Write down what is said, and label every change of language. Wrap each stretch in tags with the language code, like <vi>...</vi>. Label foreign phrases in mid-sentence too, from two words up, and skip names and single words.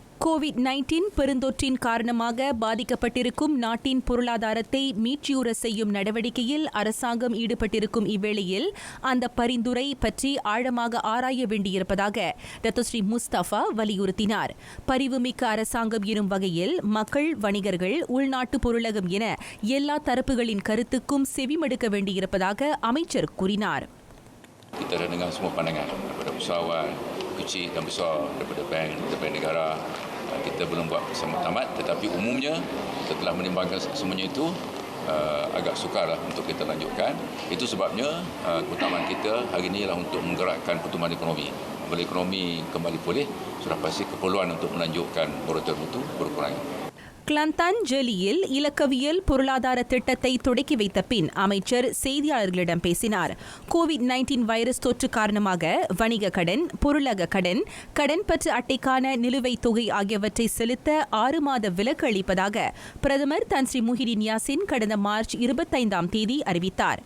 <ta>கோவிட்-19 பெருந்தொற்றின் காரணமாக பாதிக்கப்பட்டிருக்கும் நாட்டின் பொருளாதாரத்தை மீட்சியுற செய்யும் நடவடிக்கையில் அரசாங்கம் ஈடுபட்டிருக்கும் இவ்வேளையில் அந்த பரிந்துரை பற்றி ஆழமாக ஆராய வேண்டியிருப்பதாக டத்தோஸ்ரீ முஸ்தபா வலியுறுத்தினார். பரிவுமிக்க அரசாங்கம் எனும் வகையில் மக்கள், வணிகர்கள், உள்நாட்டு பொருளகம் என எல்லா தரப்புகளின் கருத்துக்கும் செவிமடுக்க வேண்டியிருப்பதாக அமைச்சர் கூறினார்.</ta> <ms>Kita dah dengar semua pandangan daripada usahawan kecil dan besar, daripada bank negara. Kita belum buat sama tamat, tetapi umumnya kita telah menimbangkan semuanya itu agak sukarlah untuk kita lanjutkan. Itu sebabnya keutamaan kita hari ini ialah untuk menggerakkan pertumbuhan ekonomi. Bila ekonomi kembali pulih, sudah pasti keperluan untuk melanjutkan moratorium itu berkurang.</ms> <ta>கிளந்தான் ஜெலியில் இலக்கவியல் பொருளாதார திட்டத்தை தொடக்கி வைத்த பின் அமைச்சர் செய்தியாளர்களிடம் பேசினார். கோவிட்-19 வைரஸ் தொற்று காரணமாக வணிக கடன், பொருளக கடன், கடன் பற்று அட்டைக்கான நிலுவைத் தொகை ஆகியவற்றை செலுத்த 6 மாத விலக்கு அளிப்பதாக பிரதமர் தன் ஸ்ரீ முஹிடின் யாசின் கடந்த மார்ச் 25ஆம் தேதி அறிவித்தார்.</ta>